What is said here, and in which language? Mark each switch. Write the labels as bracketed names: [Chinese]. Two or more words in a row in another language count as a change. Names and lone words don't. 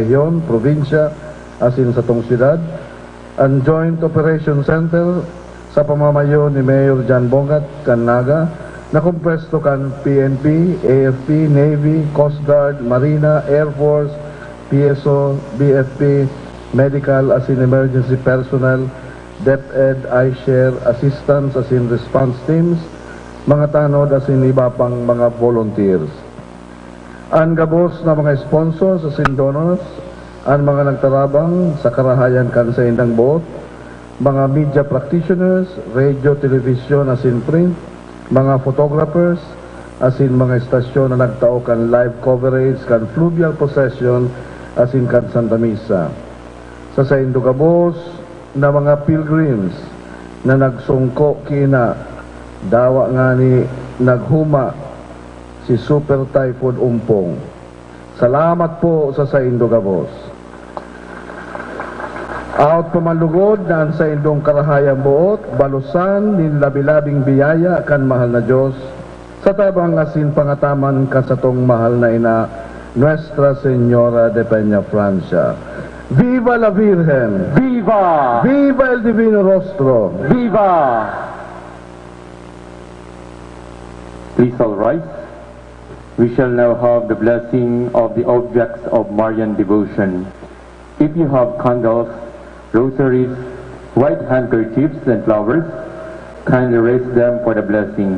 [Bikol] rehiyon, probinsya, as in sa tong siyudad, ang Joint Operation Center sa pamamayo ni Mayor Jan Bongat Kanaga, na kumpresto kan PNP, AFP, Navy, Coast Guard, Marina, Air Force, PSO, BFP, Medical as in Emergency Personnel, DepEd, iShare, Assistance as in Response Teams, mga tanod as in iba pang mga volunteers. Ang gabos na mga sponsors as in donors, ang mga nagtarabang sa karahayan kan sa indang boat, mga media practitioners, radio, television as in print, mga photographers, as in mga estasyon na nagtao kan live coverage kan Fluvial Procession as in kan Santa Misa. Sa Indugabos na mga pilgrims na nagsungko kina, dawa nga ni naghuma si Super Typhoon Umpong. Salamat po sa Indugabos. Out pamalugod na sa indong karahayang buot, balusan nin labilabing biyaya kan mahal na Diyos, sa tabang asin pangataman kasatong mahal na ina, Nuestra Señora de Peñafrancia. [Spanish] Viva la Virgen! Viva! Viva el Divino Rostro! Viva! [English] Please all rise. We shall now have the blessing of the objects of Marian devotion. If you have candles, rosaries, white handkerchiefs, and flowers, kindly raise them for the blessing.